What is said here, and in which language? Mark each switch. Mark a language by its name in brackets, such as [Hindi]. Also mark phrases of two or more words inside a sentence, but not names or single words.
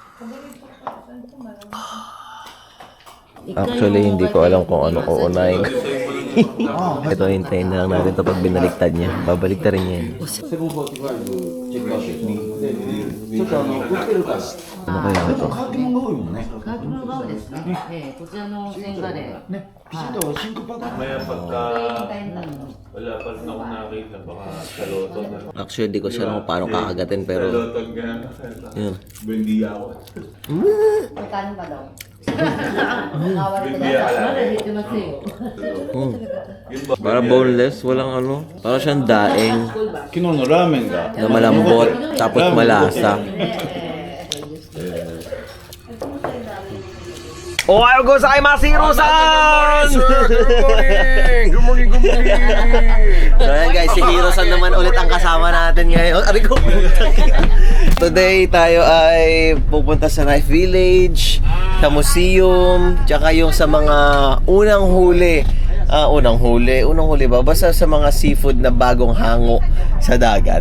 [Filipino] Actually, hindi ko alam kung ano ko unahin. Ito, hintayin na lang natin ito pag binaliktad niya. Babaliktad rin niya yan. Ano kaya ito? [Japanese] 乾き物が多いですね。こちらの千賀で。ね。 [Filipino] Maya pagka wala pa rin ako nakita, baka sa loto na. Actually, di ko siya alam kung paano kakagatin, pero Sa loto ka na. yun. Buendia ako. Magkano ba daw? Buendia ka lang. Para boneless, walang ano. Para siyang daing [Japanese] 昨日のラーメンが [Filipino] na malambot, tapos malasa. [Japanese] おはようございます, Hiro-san! [English] Good morning! [Filipino] So ayan guys, si Hiro-san naman ulit ang kasama natin ngayon. Ari ko. Today tayo ay pupunta sa Knife Village, sa museum, tsaka yung sa mga unang huli ba? Basta sa mga seafood na bagong hango sa dagat.